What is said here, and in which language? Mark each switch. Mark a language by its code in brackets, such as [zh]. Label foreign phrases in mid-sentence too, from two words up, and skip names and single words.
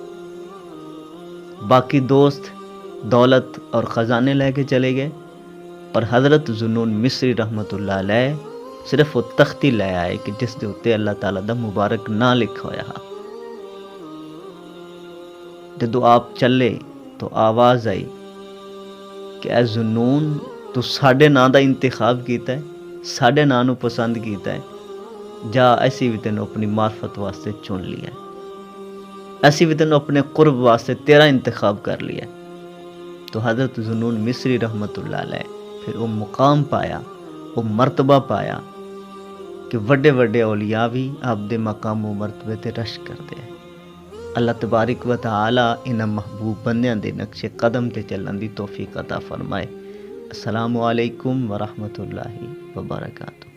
[ur] باقی دوست دولت اور خزانے لے کے چلے گئے اور حضرت ذنون مصری رحمۃ اللہ علیہ صرف وہ تختی لے آئے کہ [pa] جس دے اتے [ur] اللہ تعالیٰ دا مبارک نام لکھا ہوا ہے۔ [pa] جدو آپ چلے تو آواز آئی کہ اے ذنون تو ساڈے ناں دا انتخاب کیتا ہے، ساڈے ناں نو پسند کیتا ہے، جا اسی بھی تینوں اپنی معرفت واسطے چن لیا ہے، اسی بھی تینوں اپنے قرب واسطے تیرا انتخاب کر لیا ہے۔ [ur] تو حضرت ذنون مصری رحمۃ اللہ علیہ پھر وہ مقام پایا، وہ مرتبہ پایا کہ وڈے وڈے اولیاء بھی [pa] آپ دے مقام و مرتبے تے رش کردے ہیں۔ اللہ تبارک و تعالی انہاں محبوب بندیاں دے نقش قدم تے چلن دی توفیق عطا فرمائے۔ [ar] السلام علیکم ورحمۃ اللہ وبرکاتہ۔